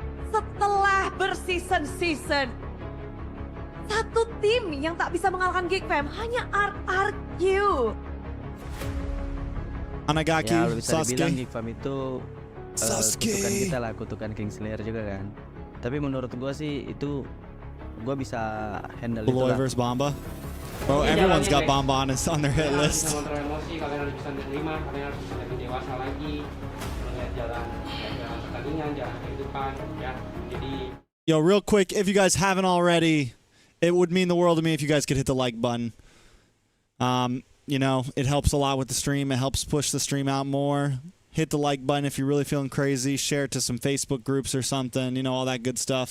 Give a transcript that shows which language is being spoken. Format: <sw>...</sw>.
<id>Setelah berseason-season, satu tim yang tak bisa mengalahkan Geek Fam hanya RRQ. Anagaki, ya, bisa dibilang Sasuke. Geek Fam itu kutukan kita lah, kutukan King Slayer juga kan. Tapi menurut gua sih itu gua bisa handle itu lah. versus Bamba.</id> <en>Bro, everyone's got Bamba on their hit list.</en> <id>Kontrol emosi, kalian harus bisa menerima, kalian harus bisa lebih dewasa lagi, melihat jalan pertandingan, jalan kehidupan, ya. Jadi.</id> <en>Yo, real quick, if you guys haven't already, it would mean the world to me if you guys could hit the like button. You know, it helps a lot with the stream. It helps push the stream out more. Hit the like button if you're really feeling crazy. Share it to some Facebook groups or something. You know, all that good stuff.</en>